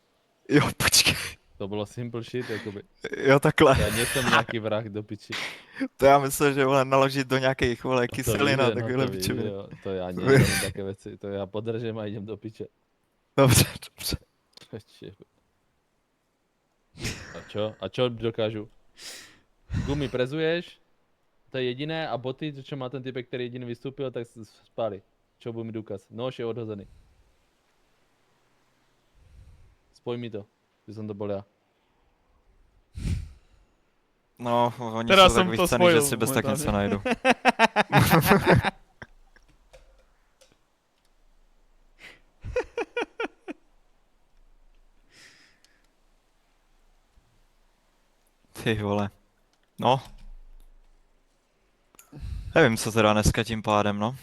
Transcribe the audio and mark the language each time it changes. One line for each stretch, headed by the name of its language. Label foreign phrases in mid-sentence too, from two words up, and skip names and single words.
Czech: Jo, počkej. To bylo
English: simple shit,
Czech: jakoby. Jo, takhle. Já nejsem nějaký vrah do piči. To já myslel, že vole naložit do nějakých vole kyselin a takovéhle to pičoviny. vyjde, jo. To já nevím také věci, to já podržím a jdem do piče. Dobře.
Slovak: A čo dokážu? Gumy prezuješ, to je jediné, a boty, čo má ten typek, který jediný vystúpil, tak spáli.
Czech: Čo bude mi důkaz? Nož je odhozený.
Slovak: Spoj mi to. Že som to bol ja.
Czech: No, oni
Slovak: Teraz
Czech: jsou
Slovak: som
Czech: tak to vychcený,
Slovak: spojil
Czech: že si bez tak něco
Slovak: momentálne.
Czech: najdu. Ty vole. No. Nevím, co teda dneska tím pádem, no.